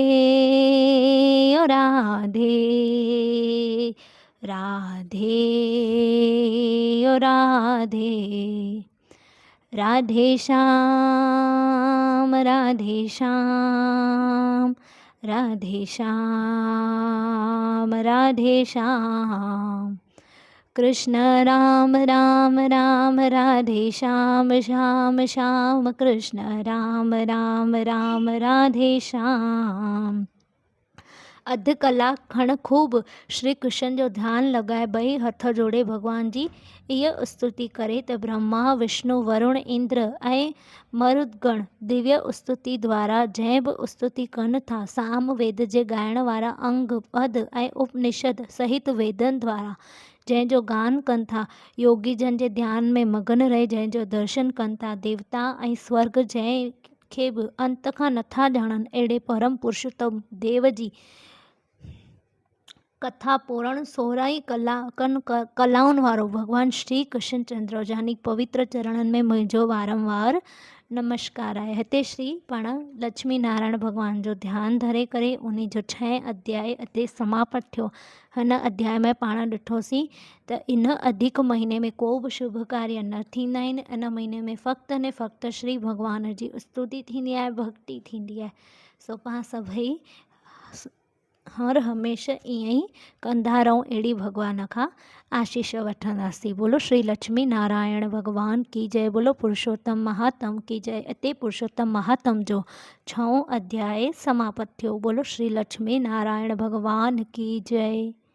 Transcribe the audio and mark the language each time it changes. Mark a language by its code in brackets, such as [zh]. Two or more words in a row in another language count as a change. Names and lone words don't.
[sd] ओ राधे राधे ओ राधे राधे श्याम राधे श्याम राधे श्याम राधे श्याम कृष्ण राम राम राम राधे श्याम श्याम श्याम कृष्ण राम राम राम राधे श्याम। अधु कलाक खण खूब श्री कृष्ण जो ध्यानु लॻाए ॿई हथ जोड़े भॻवान जी इहा स्तुति करे त ब्रह्मा विष्णु वरुण इंद्र ऐं मरुदगण दिव्य स्तुति द्वारा जंहिं बि स्तुति कनि था, साम वेद जे ॻाइण वारा अंग पद ऐं उपनिषद सहित वेदनि द्वारा जंहिंजो गान कनि था, योगी जन जे ध्यान में मगन रहे जंहिंजो दर्शन कनि था, देवता ऐं स्वर्ग जंहिंखे बि अंत खां नथा ॼाणनि अहिड़े परम पुरुषोत्तम देव जी कथा पूर्ण 16 कलाउनि वारो भॻवान श्री कृष्ण चंद्र जानी पवित्र चरणनि में मुंहिंजो वारंवार नमस्कार आहे। हिते श्री पाण लक्ष्मी नारायण भॻवान जो ध्यानु धरे करे उन जो 6 अध्याय हिते समाप्त थियो। हिन अध्याय में पाण ॾिठोसीं त इन अधिक महीने में को बि शुभ कार्य न थींदा आहिनि। इन महीने में फ़क़्त ने फ़क़्त श्री भॻवान जी स्तुति थींदी आहे, भक्ति थींदी आहे। सो पाण सभई हर हमेशह ईअं ई कंदा रहूं, अहिड़ी भॻवान खां आशीष वठंदासीं। [hi] बोलो श्री लक्ष्मी नारायण भगवान की जय। बोलो पुरुषोत्तम महात्म की जय। [sd] हिते पुरुषोत्तम महात्म जो 6हों अध्याय समाप्त थियो। [hi] बोलो श्री लक्ष्मी नारायण भगवान की जय।